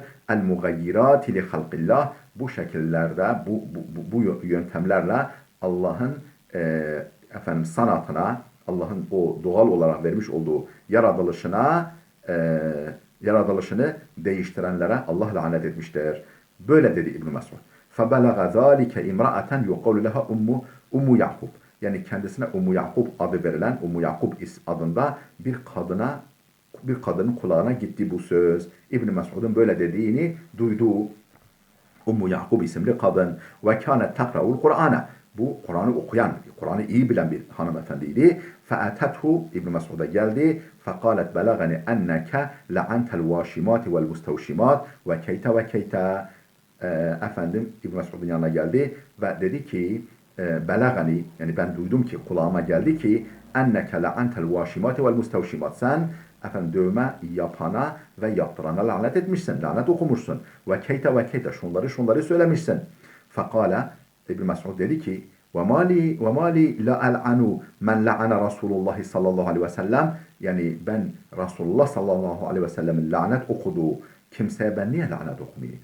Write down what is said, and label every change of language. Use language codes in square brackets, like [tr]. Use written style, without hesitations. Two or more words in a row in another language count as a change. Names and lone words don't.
[ar] المغيرات لخلق الله [tr] bu şekillerde bu yöntemlerle Allah'ın efendim sanatına, Allah'ın o doğal olarak vermiş olduğu yaratılışını değiştirenlere Allah lanet etmiştir. Böyle dedi İbn Mes'ud. [ar] فَبَلَغَ ذَٰلِكَ اِمْرَأَةً يُقَوْلُ لَهَا Ummu Yakub. [tr] Yani kendisine Ummu Yakub adı verilen Ummu Yakub adında bir kadının kulağına gitti bu söz. İbn Mes'ud'un böyle dediğini duydu. Ummu Yakub isimli kadın [ar] وكانت تقرأ القرآن. [tr] Bu Kur'an'ı okuyan, Kur'an'ı iyi bilen bir hanımefendiydi. فَاَتَتْهُ İbn Mes'ud'a geldi. [ar] فَقَالَتْ بَلَغَنِ اَنَّكَ لَعَنْتَ الْوَاشِمَاتِ وَالْمُسْتَوْشِمَاتِ وَكَيْتَ وَكَيْتَ [tr] efendim İbn Mesud'un yanına geldi ve dedi ki belagani, yani ben duydum ki, kulağıma geldi ki [ar] أنك لعنت الواشمات والمستوشمات, [tr] sen efendim dövme yapana ve yaptırana lanet etmişsin, lanet okumuşsun. [ar] وكيت وكيت, [tr] şunları söylemişsin. Fekala, İbn Mesud dedi ki [ar] وما لي لا ألعن من لعن رسول الله صلى الله عليه وسلم, [tr] yani ben [ar] رسول الله صلى الله عليه وسلم [tr] lanet okuduğu kimseye ben niye lanet okumayayım?